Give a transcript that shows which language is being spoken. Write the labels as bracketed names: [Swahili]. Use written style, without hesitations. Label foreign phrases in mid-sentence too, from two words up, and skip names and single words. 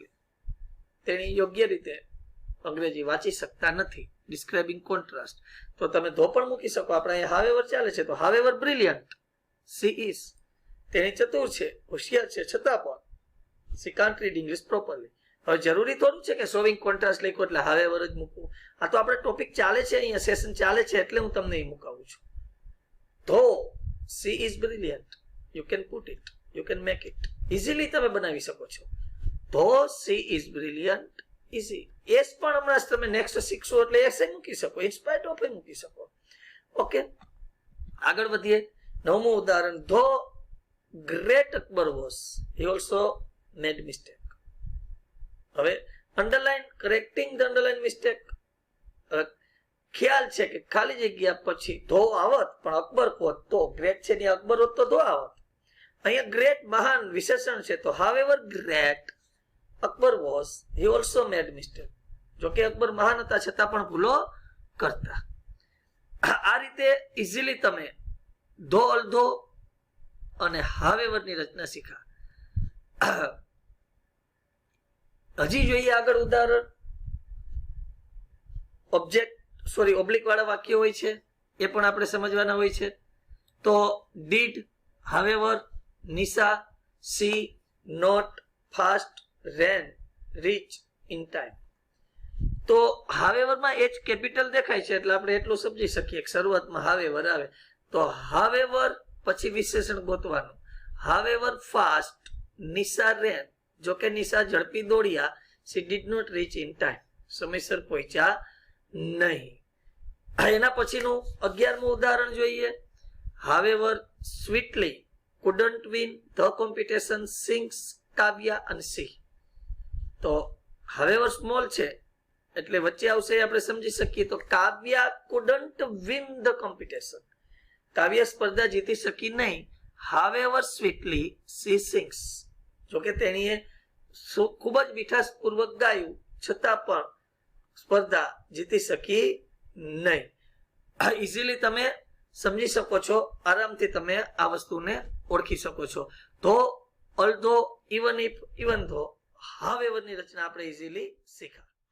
[Gujarati] તેણી યોગ્ય રીતે અંગ્રેજી વાંચી શકતા નથી. [English] describing contrast. [Gujarati] તો તમે ધો પણ મૂકી શકો. આપણે અહીંયા however ચાલે છે તો [English] however brilliant she is. [Gujarati] તેણી ચતુર છે, હોશિયાર છે છતાં પણ [English] she can't read English properly. [Gujarati] હવે જરૂરી થોડું છે કે [English] showing contrast [Gujarati] લખ્યું એટલે however જ મૂકવું. આ તો આપણે ટોપિક ચાલે છે, અહીંયા સેશન ચાલે છે એટલે હું તમને અહીં મુકાવું છું. [English] though she is brilliant, you can put it, you can make it. [Gujarati] ઇઝીલી તમે બનાવી શકો છો. [English] though she is brilliant, easy. [Gujarati] એસ પણ હમણાં તમે નેક્સ્ટ શીખશો એટલે એસ મૂકી શકો, [English] in spite of [Gujarati] મૂકી શકો. ઓકે, આગળ વધીએ. નવમું ઉદાહરણ, [English] though great Akbar was, he also made mistake. હવે underline, correcting the underline mistake. [Gujarati] ખ્યાલ છે કે ખાલી જગ્યા પછી ધો આવત પણ અકબર હોત તો, ગ્રેટ છે ને અકબર હોત તો ધો આવત. અહીંયા ગ્રેટ મહાન વિશેષણ છે તો [English] however great Akbar was, he also made mistake. [Gujarati] જો કે અકબર મહાન હતા છતાં પણ ભૂલો કરતા. આ રીતે ઇઝીલી તમે ધો અલ્ધો અને however ની રચના શીખા. હજી જોઈએ આગળ ઉદાહરણ. ઓબ્લિક વાળા વાક્ય હોય છે, એ પણ આપણે સમજવાના હોય છે. [English] તો did, however, નિશા, see, not, fast, ran, reach, in time. [Gujarati] તો however માં H કેપિટલ દેખાય છે એટલે આપણે એટલું સમજી શકીએ કે શરૂઆતમાં however આવે. તો however પછી વિશેષણ ગોતવાનું. [English] however fast નિશા ran, [Gujarati] જો કે નિશા ઝડપી દોડ્યા. [English] she did not reach in time, [Gujarati] સમયસર પહોંચ્યા નહીં. એના પછીનું 11મું ઉદાહરણ જોઈએ. [English] however sweetly couldn't win the competition sings Kavya and she. [Gujarati] તો [English] however small [Gujarati] છે એટલે વચ્ચે આવશે આપણે સમજી શકીએ. [English] તો કાવ્યા couldn't win the competition, [Gujarati] કાવ્ય સ્પર્ધા જીતી શકી નહીં. [English] however sweetly she sings, [Gujarati] જો કે તેણીએ ખૂબ જ મીઠાશપૂર્વક ગાયું છતાં પણ સ્પર્ધા જીતી શકી નહીં. ઇઝીલી તમે સમજી શકો છો, આરામથી તમે આ વસ્તુને ઓળખી શકો છો. [English] તો although, even if, even though, [Gujarati] હા વ્યવહારની રચના આપણે ઇઝીલી શીખાય.